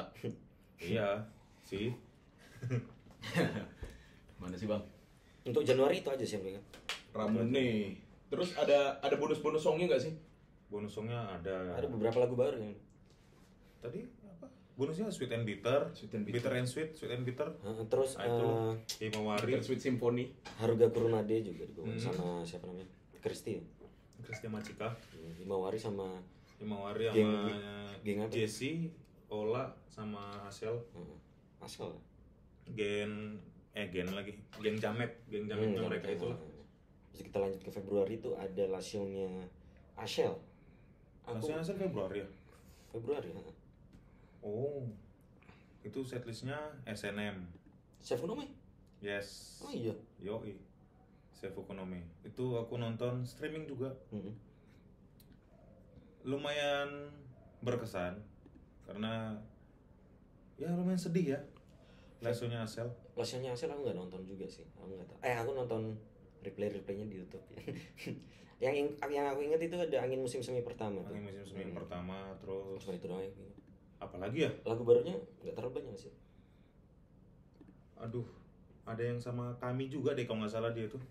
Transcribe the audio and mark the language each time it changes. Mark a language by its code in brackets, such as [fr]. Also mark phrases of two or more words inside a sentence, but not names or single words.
[id] Iya, sih. Mana sih bang? Untuk Januari itu aja sih yang ingat. Ramune. Terus ada bonus-bonus songnya nggak sih? Bonus songnya ada. Ada beberapa lagu baru yang. Tadi apa? Bonusnya Sweet and Bitter. Sweet and Bitter. Bitter and Sweet, Sweet and Bitter. Terus Nah, itu Himawari. Bitter Sweet Symphony. Haruga Kurunade juga dibawa sama siapa namanya? Kristi. Christian Machika. Himawari sama Himawari Geng- sama geng apa? Jesse, Ola sama Asel. Asal. Gen lagi. Geng Jametnya mereka itu lah. Terus kita lanjut ke Februari itu ada [en] last show- [id] nya Ashel. Langsung Asel Februari ya? Februari. Oh. Itu setlistnya SNM. Chef Unome? Yes. Oh iya. Yoi. Chef Economy. Itu aku nonton streaming juga. Lumayan berkesan karena ya lumayan sedih ya. Lesonya Asel. [en] Last show- [id] nya Ashel aku nggak nonton juga sih. Aku nggak tahu. Aku nonton replaynya di YouTube ya. yang aku ingat itu ada Angin Musim Semi Pertama. Angin musim semi pertama terus Cuma itu doang yang aku ingat. apalagi ya? Lagu barunya nggak terlalu banyak sih. Aduh, ada yang sama kami juga deh kalau nggak salah dia tuh.